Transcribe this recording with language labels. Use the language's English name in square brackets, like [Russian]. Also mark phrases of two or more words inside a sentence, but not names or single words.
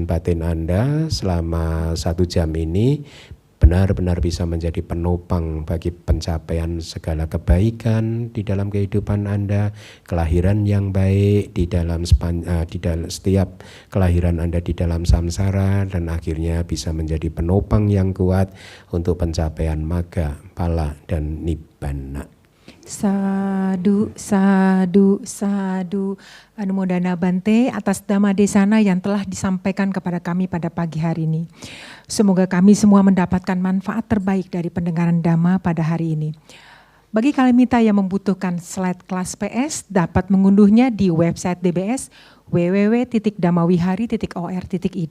[Indonesian] batin Anda selama 1 jam ini benar-benar bisa menjadi penopang bagi pencapaian segala kebaikan di dalam kehidupan Anda, kelahiran yang baik di dalam setiap kelahiran Anda di dalam samsara, dan akhirnya bisa menjadi penopang yang kuat untuk pencapaian magga, phala, dan nibbana. [Pali] Sadu, sadu, sadu. Anumodana Bante [Indonesian] atas [Pali] Dhamma Desana [Indonesian] yang telah disampaikan kepada kami pada pagi hari ini. Semoga kami semua mendapatkan manfaat terbaik dari pendengaran Dhamma pada hari ini. Bagi Kalimita yang membutuhkan slide kelas PS, dapat mengunduhnya di website DBS www.dhammawihari.or.id.